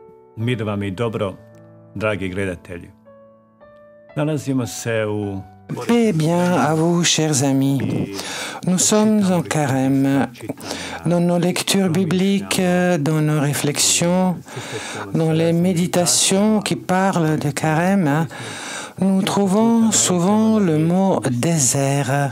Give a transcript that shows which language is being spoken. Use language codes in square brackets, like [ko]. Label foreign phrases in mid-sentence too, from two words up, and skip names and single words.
[hr] Mir vam i dobro, dragi gledatelji. Nalazimo se u... [fr] Paix et bien à vous, chers amis. Nous sommes en carême. Dans nos lectures bibliques, dans nos réflexions, dans les méditations qui parlent de carême, nous trouvons souvent le mot désert.